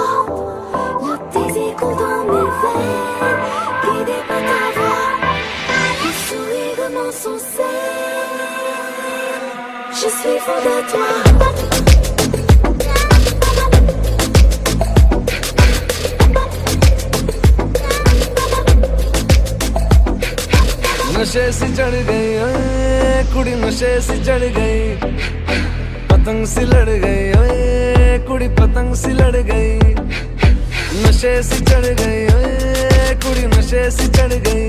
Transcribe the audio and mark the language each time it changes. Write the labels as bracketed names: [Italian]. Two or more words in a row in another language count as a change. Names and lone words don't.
[French] Le désir coule dans mes veines, guidé par ta voix. Ton sourire m'insoucie, je suis folle de toi. [Punjabi] ਨਸ਼ੇ ਸੇ ਚੜ੍ਹ ਗਈ ਓਏ ਕੁੜੀ ਨਸ਼ੇ ਸੇ ਚੜ੍ਹ ਗਈ ਪਤੰਗ ਸੀ ਲੜ ਗਈ ਓਏ ਕੁੜੀ ਪਤੰਗ ਸੀ ਲੜ ਗਈ ਨਸ਼ੇ ਸੇ ਚੜ੍ਹ ਗਈ ਓਏ ਕੁੜੀ ਨਸ਼ੇ ਸੇ ਚੜ੍ਹ ਗਈ